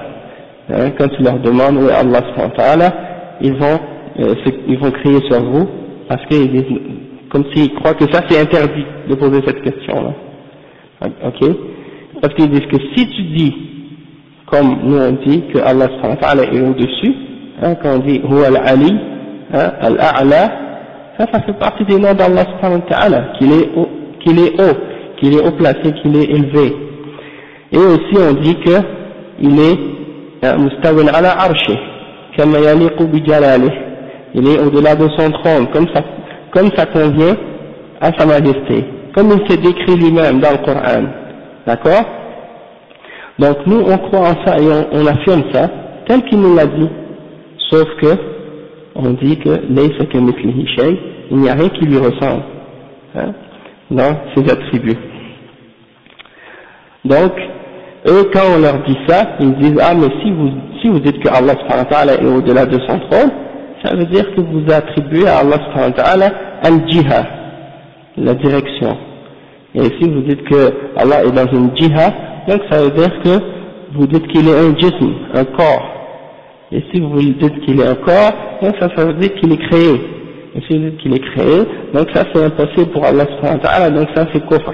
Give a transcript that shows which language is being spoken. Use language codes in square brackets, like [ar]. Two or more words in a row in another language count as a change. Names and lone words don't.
[fr] Quand tu leur demandes où est Allah [ar] سبحانه وتعالى, [fr] ils vont crier sur vous, parce qu'ils disent, comme s'ils croient que ça c'est interdit de poser cette question-là. Ok? Parce qu'ils disent que si tu dis, comme nous on dit, que Allah [ar] سبحانه وتعالى [fr] est au-dessus, quand on dit [ar] هو العلي الأعلى, [fr] ça fait partie des noms d'Allah [ar] سبحانه وتعالى, [fr] qu'il est haut, qu'il est haut placé, qu'il est élevé. Et aussi on dit que il est [ar] مستوٍ على عرشه كما يليق بجلاله, [fr] il est au-delà de son trône comme ça convient à sa majesté, comme il s'est décrit lui-même dans le Coran, d'accord? Donc nous on croit en ça et on affirme ça tel qu'il nous l'a dit, sauf que on dit que [ar] ليس كمثله شيء, [fr] il n'y a rien qui lui ressemble, hein, dans ses attributs. Donc eux, quand on leur dit ça, ils disent ah mais si vous dites que Allah [ar] سبحانه وتعالى [fr] est au-delà de son trône, ça veut dire que vous attribuez à Allah [ar] سبحانه وتعالى [fr] al-jiha, la direction. Et si vous dites que Allah est dans une jiha, donc ça veut dire que vous dites qu'il est un jism, un corps. Et si vous dites qu'il est un corps, donc ça veut dire qu'il est créé. Et si vous dites qu'il est créé, donc ça c'est impossible pour Allah [ar] سبحانه وتعالى, [fr] donc ça c'est kufr.